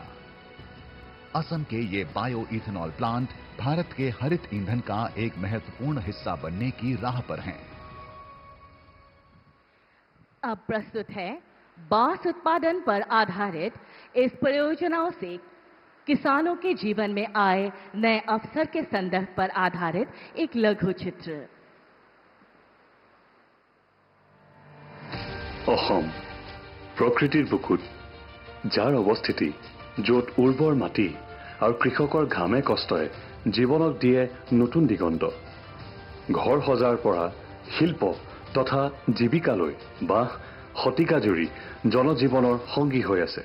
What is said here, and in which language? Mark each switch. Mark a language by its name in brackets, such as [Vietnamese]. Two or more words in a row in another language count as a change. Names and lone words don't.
[Hindi] असम के ये बायो इथेनॉल प्लांट भारत के हरित ईंधन का एक महत्वपूर्ण हिस्सा बनने की राह पर हैं। अब प्रस्तुत है बांस उत्पादन पर आधारित इस परियोजनाओं से किसानों के जीवन में आए नए अवसर के संदर्भ पर आधारित एक लघु चित्र। [Assamese] অসম প্ৰকৃতিৰ বুকুত যাৰ অৱস্থিতি য'ত উৰ্বৰ মাটি আৰু কৃষকৰ ঘামে কষ্টই জীৱনক দিয়ে নতুন দিগন্ত। ঘৰ সজাৰ পৰা শিল্প তথা জীৱিকালৈ বা শতিকাজুৰি জনজীৱনৰ সংগী হৈ আছে।